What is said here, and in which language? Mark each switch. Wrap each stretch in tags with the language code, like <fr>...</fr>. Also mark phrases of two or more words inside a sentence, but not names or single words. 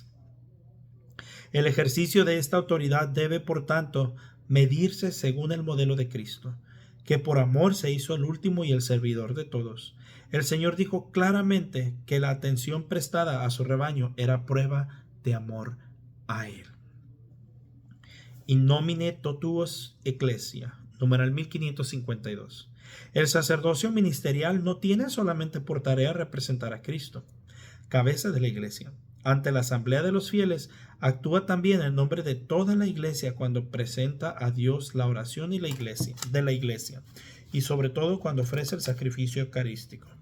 <es>El ejercicio de esta autoridad debe, por tanto, medirse según el modelo de Cristo, que por amor se hizo el último y el servidor de todos. El Señor dijo claramente que la atención prestada a su rebaño era prueba de amor a Él.</es> <la>In nomine totuos ecclesia,</la> <es>numeral 1552. El sacerdocio ministerial no tiene solamente por tarea representar a Cristo, cabeza de la iglesia. Ante la asamblea de los fieles, actúa también en nombre de toda la iglesia cuando presenta a Dios la oración y de la iglesia, y sobre todo cuando ofrece el sacrificio eucarístico.</es>